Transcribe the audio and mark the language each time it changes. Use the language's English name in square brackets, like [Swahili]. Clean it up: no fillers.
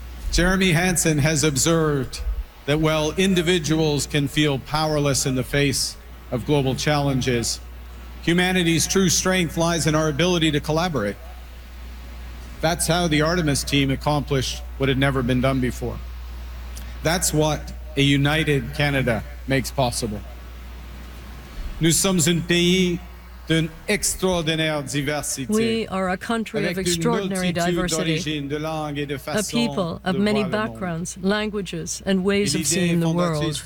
[English] Jeremy Hanson has observed that while individuals can feel powerless in the face of global challenges, humanity's true strength lies in our ability to collaborate. That's how the Artemis team accomplished what had never been done before. That's what a united Canada makes possible. [French] Nous sommes un pays d'une extraordinaire diversité. [English] We are a country of extraordinary diversity, a people of many backgrounds, languages, and ways of seeing the world.